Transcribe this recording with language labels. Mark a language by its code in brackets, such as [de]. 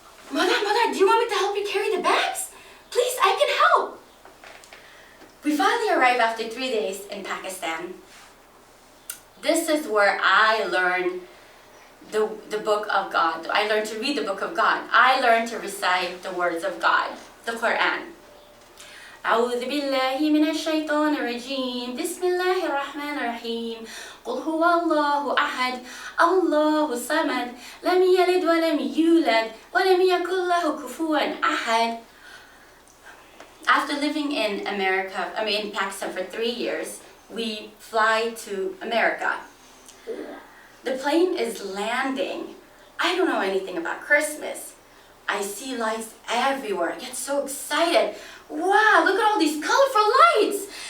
[en] Mother, do you want me to help you carry the bags? Please, I can help. We finally arrive after 3 days in Pakistan. This is where I learned the book of God. I learned to read the book of God. I learned to recite the words of God, the Quran. [ar] أعوذ بالله من الشيطان الرجيم بسم الله الرحمن الرحيم قل هو الله أحد الله الصمد لم يلد ولم يولد ولم يكن له كفوا أحد. [en] After living in Pakistan for 3 years, we fly to America. The plane is landing. I don't know anything about Christmas. I see lights everywhere. I get so excited. Wow, look at all these colorful lights.